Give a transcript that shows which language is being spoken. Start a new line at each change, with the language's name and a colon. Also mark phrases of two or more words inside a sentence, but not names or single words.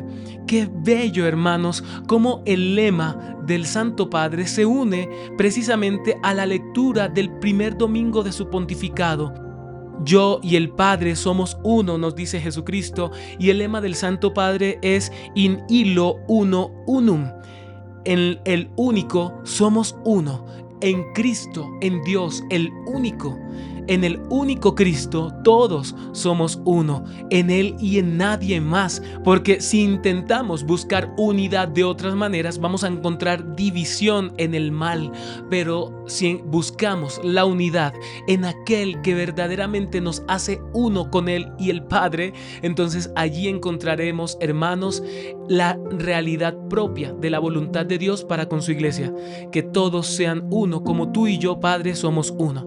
Spanish: Qué bello, hermanos, cómo el lema del Santo Padre se une precisamente a la lectura del primer domingo de su pontificado. Yo y el Padre somos uno, nos dice Jesucristo, y el lema del Santo Padre es
Latin: In illo uno unum.
Spanish: En el único somos uno, en Cristo, en Dios, el único. En el único Cristo todos somos uno, en Él y en nadie más, porque si intentamos buscar unidad de otras maneras vamos a encontrar división en el mal, pero si buscamos la unidad en aquel que verdaderamente nos hace uno con Él y el Padre, entonces allí encontraremos, hermanos, la realidad propia de la voluntad de Dios para con su iglesia, que todos sean uno, como tú y yo, Padre, somos uno.